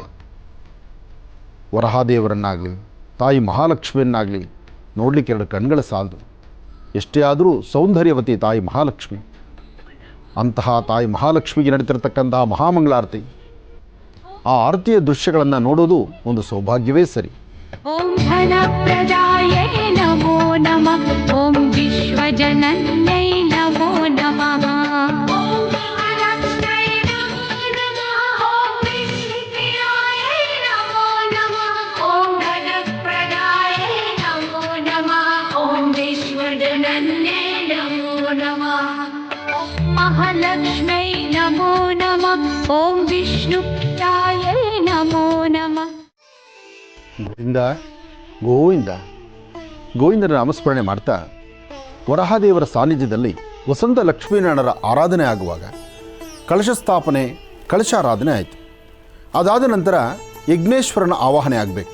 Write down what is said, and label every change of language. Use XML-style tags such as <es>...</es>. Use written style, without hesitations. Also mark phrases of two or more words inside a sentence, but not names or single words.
<kn>ವರಹಾದೇವರನ್ನಾಗಲಿ ತಾಯಿ ಮಹಾಲಕ್ಷ್ಮಿಯನ್ನಾಗಲಿ ನೋಡಲಿಕ್ಕೆ ಎರಡು ಕಣ್ಗಳ ಸಾಲದು. ಎಷ್ಟೇ ಆದರೂ ಸೌಂದರ್ಯವತಿ ತಾಯಿ ಮಹಾಲಕ್ಷ್ಮಿ. ಅಂತಹ ತಾಯಿ ಮಹಾಲಕ್ಷ್ಮಿಗೆ ನಡೀತಿರ್ತಕ್ಕಂತಹ ಮಹಾಮಂಗಳಾರತಿ, ಆ ಆರತಿಯ ದೃಶ್ಯಗಳನ್ನು ನೋಡೋದು ಒಂದು ಸೌಭಾಗ್ಯವೇ ಸರಿ.</kn> <sa>ॐ धनप्रदायै नमो नमः ॐ विश्वजनन्यै नमो नमः ॐ महालक्ष्म्यै नमो नमः ॐ विष्णुप्रियायै नमो नमः ॐ धनप्रदायै नमो नमः ॐ विश्वजनन्यै नमो नमः ॐ महालक्ष्म्यै नमो नमः ॐ विष्णुप्रियायै नमो नमः.</sa> <kn>ಗೋವಿಂದನ ನಾಮಸ್ಮರಣೆ ಮಾಡ್ತಾ ವರಹಾದೇವರ ಸಾನ್ನಿಧ್ಯದಲ್ಲಿ ವಸಂತ ಲಕ್ಷ್ಮೀನಾರಾಯಣರ ಆರಾಧನೆ ಆಗುವಾಗ ಕಳಶ ಸ್ಥಾಪನೆ, ಕಳಶಾರಾಧನೆ ಆಯಿತು. ಅದಾದ ನಂತರ ಯಜ್ಞೇಶ್ವರನ ಆವಾಹನೆ ಆಗಬೇಕು.</kn>